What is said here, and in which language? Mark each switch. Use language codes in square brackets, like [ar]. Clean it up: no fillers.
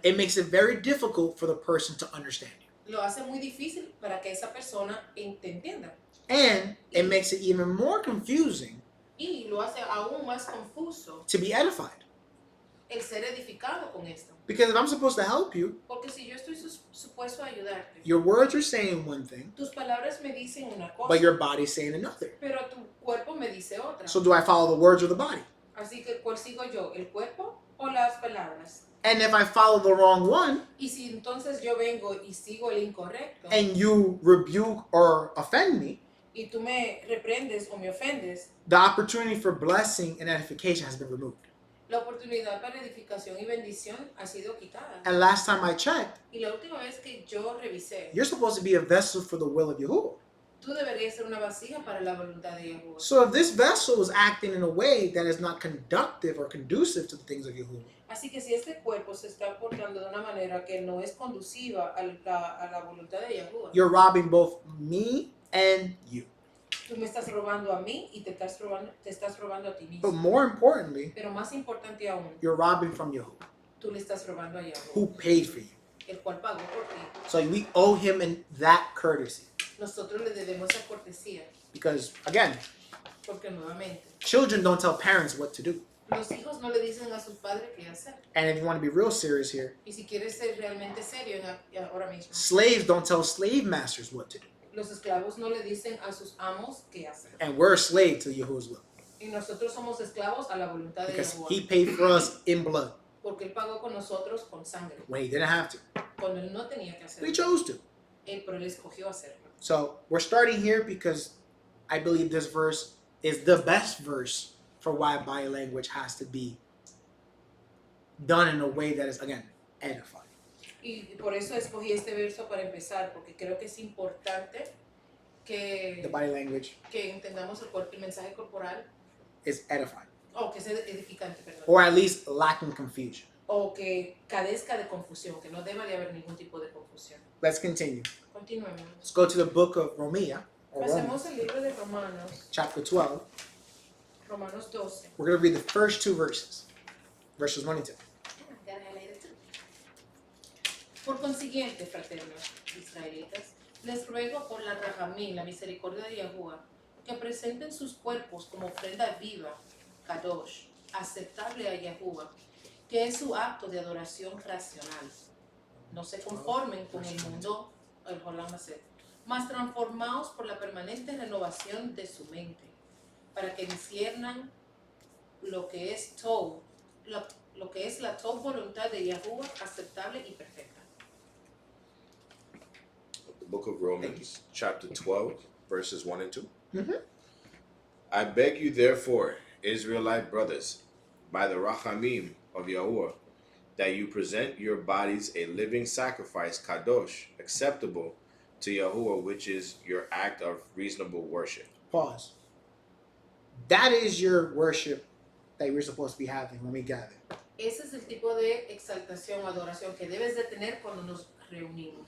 [en] it makes it very difficult for the person to understand you. [es] Lo hace muy difícil para que esa persona te entienda. [en] And it makes it even more confusing [es] Y lo hace aún más confuso [en] to be edified. [es] el ser edificado con esto. [en] Because if I'm supposed to help you, [es] Porque si yo estoy supuesto a ayudarte, [en] your words are saying one thing, [es] tus palabras me dicen una cosa, [en] but your body's saying another. [es] pero tu cuerpo me dice otra. [en] So do I follow the words or the body? [es] Así que, ¿cuál sigo yo? ¿El cuerpo o las palabras? [en] And if I follow the wrong one, [es] Y si entonces yo vengo y sigo el incorrecto, [en] and you rebuke or offend me, [es] y tú me reprendes o me ofendes, [en] the opportunity for blessing and edification has been removed. [es] La oportunidad para edificación y bendición ha sido quitada. [en] And last time I checked, [es] Y la última vez que yo revisé, [en] you're supposed to be a vessel for the will of Yahuwah. [es] tú deberías ser una vasija para la voluntad de Yahuwah. [en] So if this vessel is acting in a way that is not conductive or conducive to the things of Yahuwah, [es] Así que si este cuerpo se está portando de una manera que no es conduciva a la voluntad de Yahuwah, [en] you're robbing both me and you. [es] tú me estás robando a mí y te estás robando a ti [en] But [es] mismo. [en] more importantly, [es] Pero más importante aún, [en] you're robbing from Yahuwah, [es] tú le estás robando a Yahuwah, [en] who paid for you. [es] el cual pagó por ti. [en] So we owe him in that courtesy. [es] Nosotros le debemos esa cortesía, [en] Because again, [es] porque nuevamente, [en] children don't tell parents what to do. [es] los hijos no le dicen a sus padres qué hacer. [en] And if you want to be real serious here, [es] Y si quieres ser realmente serio ahora mismo, [en] slaves don't tell slave masters what to do. [es] los esclavos no le dicen a sus amos qué hacer. [en] And we're a slave to Yahuwah's will. [es] Y nosotros somos esclavos a la voluntad de [en] Because [es] Yahuwah, [en] he paid for us in blood [es] porque Él pagó con nosotros con sangre, [en] when he didn't have to. [es] cuando Él no tenía que [en] But he [es] hacerlo, [en] chose to. [es] pero Él escogió hacerlo. [en] So we're starting here because I believe this verse is the best verse for why body language has to be done in a way that is, again, edifying. [es] Y por eso escogí este verso para empezar, porque creo que es importante [en] The [es] que, [en] body language [es] que entendamos el mensaje corporal, [en] is edifying, [es] o que sea edificante, perdón, [en] or at least lacking confusion. [es] o que carezca de confusión, que no deba de haber ningún tipo de confusión. [en] Let's continue. [es] Continuemos. [en] Let's go to the book of Romania, or [es] Pasemos [en] Romans, [es] al libro de Romanos, [en] chapter 12. [es] Romanos 12. [en] We're going to read the first two verses, verses 1 and 2. [es] Por consiguiente, fraternos israelitas, les ruego por la rajamín, la misericordia de Yahuwah, que presenten sus cuerpos como ofrenda viva, kadosh, aceptable a Yahuwah, que es su acto de adoración racional. No se conformen con el mundo, el Jolam Haset, mas transformaos por la permanente renovación de su mente, para que disciernan lo que es Tov, lo que es la Tov voluntad de Yahuwah, aceptable y perfecta. [en] The book of Romans, chapter 12, verses 1 and 2. Mhm. I beg you, therefore, Israelite brothers, by the Rachamim of Yahuwah, that you present your bodies a living sacrifice, kadosh, acceptable to Yahuwah, which is your act of reasonable worship. Pause. That is your worship that we're supposed to be having when we gather. [es] Ese es el tipo de exaltación o adoración que debes de tener cuando nos reunimos.